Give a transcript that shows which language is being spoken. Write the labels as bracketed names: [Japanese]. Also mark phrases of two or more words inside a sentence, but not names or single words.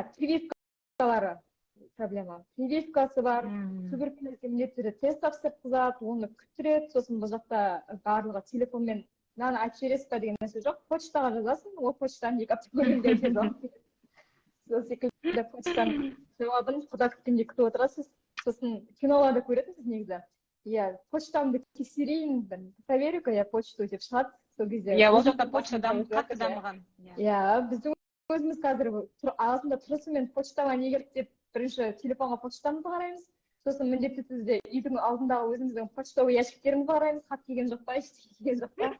[Kazakh] Прививкалары проблема. Прививкасы бар, туберкулезге міндетті тест тапсырып қызады, оны күттіреді, сосын бұл жақта барлығы телефонмен мынаны айтып жібересіз ба деген нәрсе жоқ. Почтаға жазасың, ол почтаны 2 апта көргенде жауап береді. Сол секілді почтаның жауабын құда күткенде күтіп отырасыз. Сосын киноларды көретінсіз негізі. Почтамды тексерейін, [Russian] проверю-ка я почту [Kazakh] деп шығады сол кезде. Ол жақта почта қатты дамыған. Біздің өзіміз қазір ағасында тұрысымен почтаға не керек деп бірінші телефонға почтамызды қараймыз. Сосын міндетті түрде үйдің алдындағы өзіміздің [Russian] почтовый ящиктерімізді [Kazakh] қараймыз. Хат келген жоқ па, ештеңе келген жоқ па.